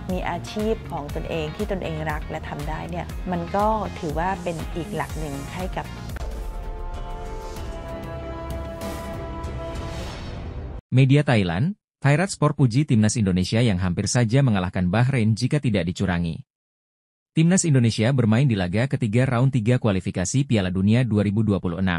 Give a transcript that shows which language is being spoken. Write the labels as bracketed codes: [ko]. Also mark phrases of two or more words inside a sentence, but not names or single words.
[th] มีอาชีพของตนเองที่ตนเองรักและทำได้เนี่ยมันก็ถือว่าเป็นอีกหลักหนึ่งให้กับ [id] Media Thailand, Thairat Sport puji Timnas Indonesia yang hampir saja mengalahkan Bahrain jika tidak dicurangi. Timnas Indonesia bermain di laga ketiga round 3 kualifikasi Piala Dunia 2026.